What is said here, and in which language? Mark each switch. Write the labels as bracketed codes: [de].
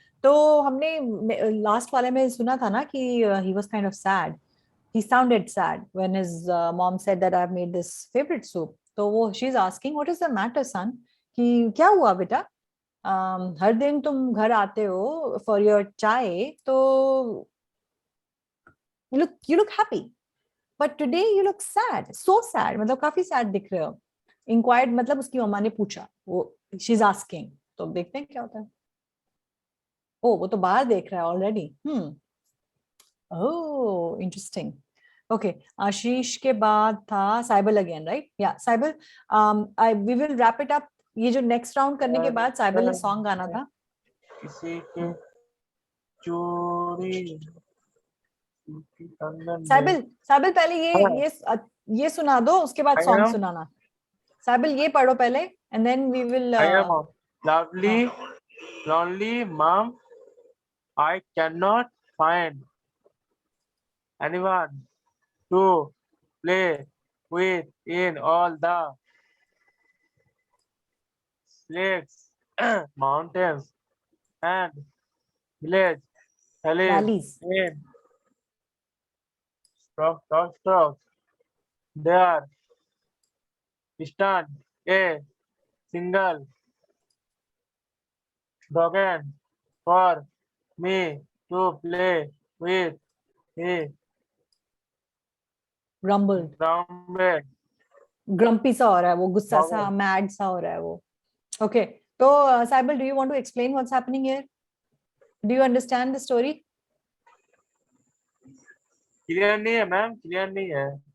[hi] तो हमने लास्ट वाले में सुना था ना कि he was kind of sad. [en] He sounded sad when his mom said that I have made this favourite soup. तो वो she is asking what is the matter son, [hi] कि क्या हुआ बेटा? हर दिन तुम घर आते हो [en] for your [hi] चाय तो [en] you look happy, but today you look sad, so sad. [hi] मतलब काफी सैड दिख रहे हो. इंक्वायर्ड मतलब उसकी मम्मा ने पूछा. वो [en] She is asking. [hi] तो देखते हैं क्या होता है. ओ, वो तो बाहर देख रहा है ऑलरेडी. ओह, इंटरेस्टिंग. ओके, आशीष के बाद था साइबल अगेन, राइट? या Cyble, [en] We will wrap it up. [hi] ये जो नेक्स्ट राउंड करने के बाद साइबल ने सॉन्ग गाना था. किसी के चोरी साइबल, साइबल पहले ये सुना दो, उसके बाद सॉन्ग सुनाना. साइबल ये पढ़ो पहले [en] And then we will. I am lovely, lonely mom. I cannot find anyone to play with in all the lakes, mountains, and village. Valleys. Stop. There stand a single dragon for me to play with. He grumbled. grumbled. [hi] Grumpy सा हो रहा है वो, गुस्सा सा, mad सा हो रहा है वो. ओके, तो Cyble, [en] Do you want to explain what's happening here? Do you understand the story? [hi] Clear नहीं है मैम, क्लियर नहीं है.